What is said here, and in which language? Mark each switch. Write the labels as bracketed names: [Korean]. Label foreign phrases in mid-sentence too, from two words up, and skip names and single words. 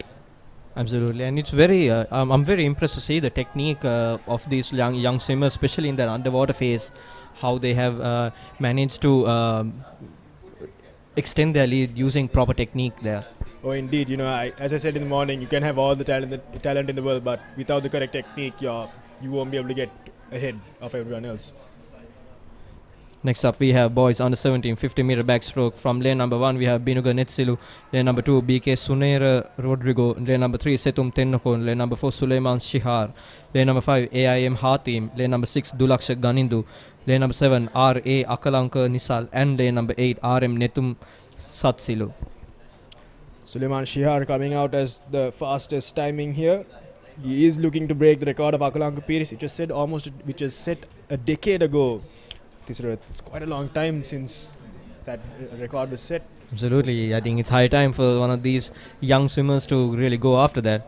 [English] Absolutely, and it's very. I'm very impressed to see the technique of these young swimmers, especially in that underwater phase, how they have managed to extend their lead using proper technique there. Oh, indeed. As I said in the morning, you can have all the talent in the world, but without the correct technique, you won't be able to get ahead of everyone else. Next up, we have boys under 17 50-meter backstroke. From lane number 1, we have Binuga Netsilu. Lane number 2, BK Sunera Rodrigo. Lane number 3, Setum Tennokon. Lane number 4, Suleiman Shihar. Lane number 5, AIM Hatim. Lane number 6, Dulaksha Ganindu. Lane number 7, RA Akalanka Nisal. And lane number 8, RM Netum Satsilu. Suleiman Shihar coming out as the fastest timing here. He is looking to break the record of Akalanka Pires, which was set a decade ago. It's quite a long time since that record was set. Absolutely, I think it's high time for one of these young swimmers to really go after that.